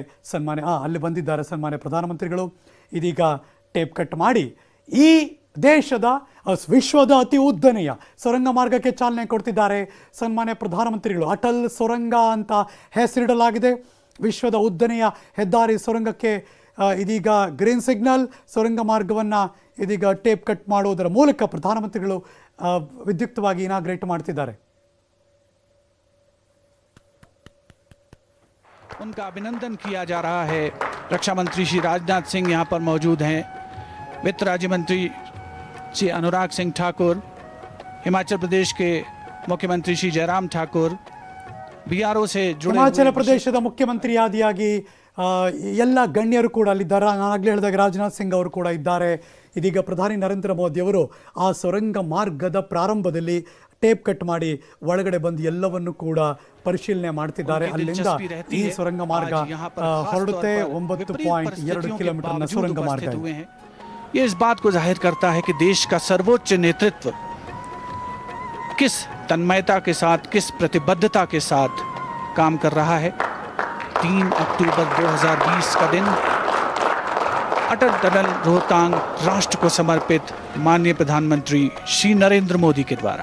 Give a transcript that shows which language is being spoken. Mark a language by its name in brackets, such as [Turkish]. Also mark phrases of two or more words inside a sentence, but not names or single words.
[Kannada] ಅಲ್ಲಿ ಬಂದಿದ್ದಾರೆ ಸನ್ಮಾನ್ಯ ಪ್ರಧಾನಮಂತ್ರಿಗಳು. ಇದೀಗ [English] tape cut [Kannada] ಮಾಡಿ ಈ ದೇಶದ ವಿಶ್ವದ ಅತಿ ಉದ್ದನೆಯ ಸುರಂಗ ಮಾರ್ಗಕ್ಕೆ ಚಾಲನೆ ಕೊಡ್ತಿದ್ದಾರೆ ಸನ್ಮಾನ್ಯ ಪ್ರಧಾನಮಂತ್ರಿಗಳು. ಅಟಲ್ ಸುರಂಗ ಅಂತ ಹೆಸರಿಡಲಾಗಿದೆ. ವಿಶ್ವದ ಉದ್ದನೆಯ ಹೆದ್ದಾರಿ ಸುರಂಗಕ್ಕೆ ಇದೀಗ [English] green signal. [Kannada] ಸುರಂಗ ಮಾರ್ಗವನ್ನು ಇದೀಗ [English] tape cut [Kannada] ಮಾಡುವುದರ ಮೂಲಕ ಪ್ರಧಾನಮಂತ್ರಿಗಳು ವಿದ್ಯುಕ್ತವಾಗಿ ಇನಾಗ್ರೇಟ್ ಮಾಡ್ತಿದ್ದಾರೆ. [Hindi] उनका अभिनंदन किया जा रहा है. रक्षा मंत्री श्री राजनाथ सिंह यहाँ पर मौजूद हैं. वित्त राज्य मंत्री श्री अनुराग सिंह ठाकुर, हिमाचल प्रदेश के मुख्यमंत्री श्री जयराम ठाकुर, बीआरओ से जुड़े [Kannada] ಹಿಮಾಚಲ ಪ್ರದೇಶದ ಮುಖ್ಯಮಂತ್ರಿಯಾದಿಯಾಗಿ ಎಲ್ಲ ಗಣ್ಯರು ಕೂಡ ಅಲ್ಲಿದ್ದಾರೆ. ನಾನು ಆಗಲೇ ಹೇಳಿದಾಗ ರಾಜನಾಥ್ ಸಿಂಗ್ ಅವರು ಕೂಡ ಇದ್ದಾರೆ. ಇದೀಗ ಪ್ರಧಾನಿ ನರೇಂದ್ರ ಮೋದಿ ಅವರು ಆ ಸುರಂಗ ಮಾರ್ಗದ ಪ್ರಾರಂಭದಲ್ಲಿ [English] tape cut [Kannada] ಮಾಡಿ ಒಳಗಡೆ ಬಂದು ಎಲ್ಲವನ್ನು ಕೂಡ ಪರಿಶೀಲನೆ ಮಾಡ್ತಿದ್ದಾರೆ. ಅಲ್ಲಿಂದ ಈ ಸುರಂಗ ಮಾರ್ಗ ಹೊರಡುತ್ತೆ. 9.2 ಕಿಲೋಮೀಟರ್ನ ಸುರಂಗ ಮಾರ್ಗ. [Hindi] ये इस बात को जाहिर करता है कि देश का सर्वोच्च नेतृत्व किस तन्मयता के साथ, किस प्रतिबद्धता के साथ काम कर रहा है. 3 अक्टूबर 2020 का दिन अटल टनल रोहतांग राष्ट्र को समर्पित माननीय प्रधानमंत्री श्री नरेंद्र मोदी के द्वारा